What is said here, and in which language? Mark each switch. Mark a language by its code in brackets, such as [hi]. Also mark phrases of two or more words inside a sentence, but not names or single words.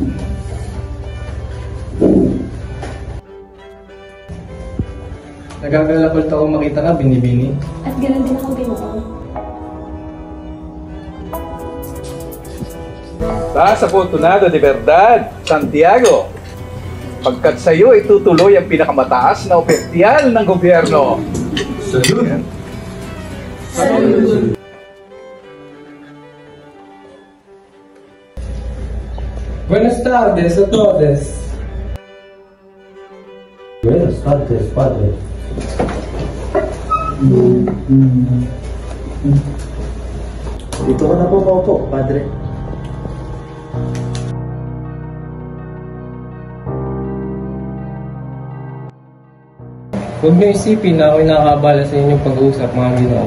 [tl] Nagagalakot ako makita ka, Binibini. At ganoon din ako binuo. Sa [es] Afortunado de Verdad, [tl] Santiago, pagkat sa iyo itutuloy ang pinakamataas na opisyal ng gobyerno. [es] Salud! Salud! Buenas tardes a todos. Buenas tardes, padre. [tl] Dito ka na po paupo, padre. Huwag niyo isipin na ako'y nakakabala sa inyong pag-uusap, mga Ginoo.